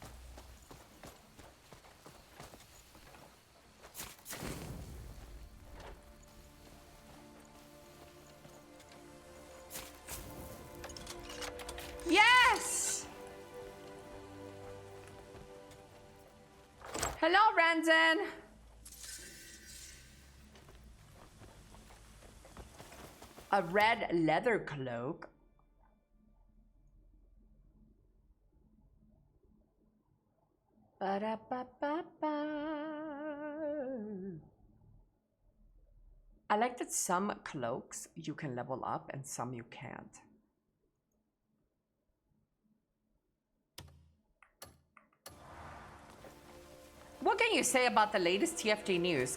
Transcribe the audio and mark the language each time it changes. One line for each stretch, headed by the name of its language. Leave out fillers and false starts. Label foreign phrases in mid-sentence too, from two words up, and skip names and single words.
English: Yes! Hello, Ranzen. A red leather cloak. Ba-da-ba-ba-ba. I like that some cloaks you can level up and some you can't. What can you say about the latest TFT news?